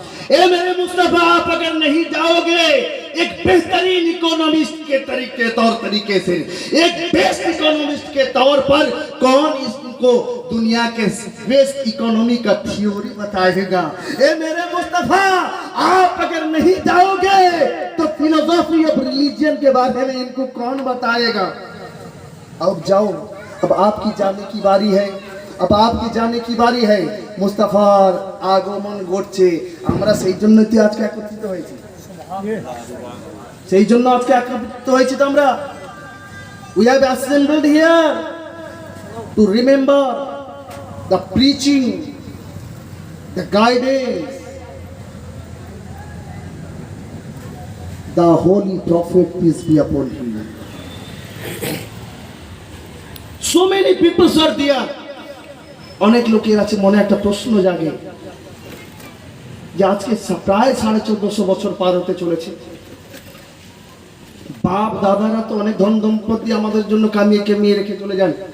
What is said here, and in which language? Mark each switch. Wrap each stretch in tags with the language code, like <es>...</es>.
<hi>ए मेरे मुस्तफा, आप अगर नहीं जाओगे, एक बेहतरीन इकोनॉमिस्ट के तौर तरीके से, एक बेस्ट इकोनॉमिस्ट के तौर पर कौन इसको दुनिया के बेस्ट इकोनॉमी का थ्योरी बताएगा? ए मेरे मुस्तफा, आप अगर नहीं जाओगे तो फिलोसॉफी ऑफ रिलीजन के बारे में इनको कौन बताएगा? अब जाओ, अब आपकी जाने की बारी है, अब आपकी जाने की बारी है।</hi> <bn>মুস্তাফার আগমন ঘটছে, আমরা সেই জন্যই তো আজকে একত্রিত হয়েছি, সেই জন্য আজকে একত্রিত হয়েছি তো আমরা।</bn> <en>We have assembled here to remember the preaching, the guidance, the holy prophet, peace be upon him. So many people are there.</en> <bn>অনেক লোকের আছে মনে একটা প্রশ্ন জাগে যে আজকে প্রায় 1450 বছর পার হতে চলেছে। বাপ দাদারা তো অনেক ধন সম্পত্তি আমাদের জন্য কামিয়ে রেখে চলে যান।</bn>